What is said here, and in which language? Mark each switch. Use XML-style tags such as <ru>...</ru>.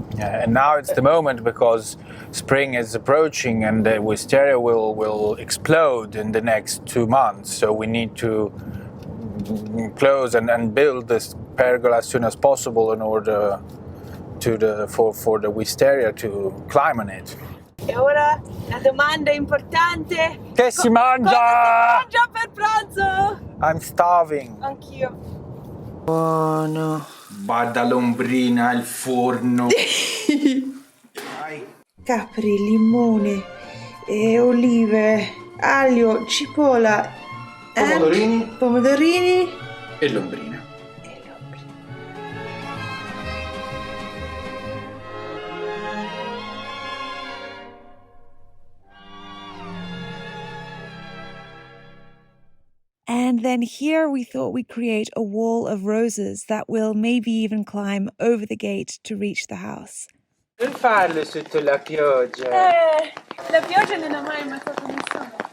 <en>Yeah, and now it's the moment because spring is approaching and the wisteria will explode in the next 2 months. So we need to close and build this pergola as soon as possible in order for the wisteria to climb on it.</en> <it>E ora la domanda importante. Che si mangia? Cosa si mangia per pranzo?</it> <en>I'm starving.</en> <it>Anch'io. Buono. Bada l'ombrina, il forno. Capri, limone, olive, aglio, cipolla, pomodorini E l'ombrina.</it> <en>And then here we thought we'd create a wall of roses that will maybe even climb over the gate to reach the house.</en> <it>Non farlo sotto la pioggia. La pioggia non ha mai ammazzato nessuno.</it>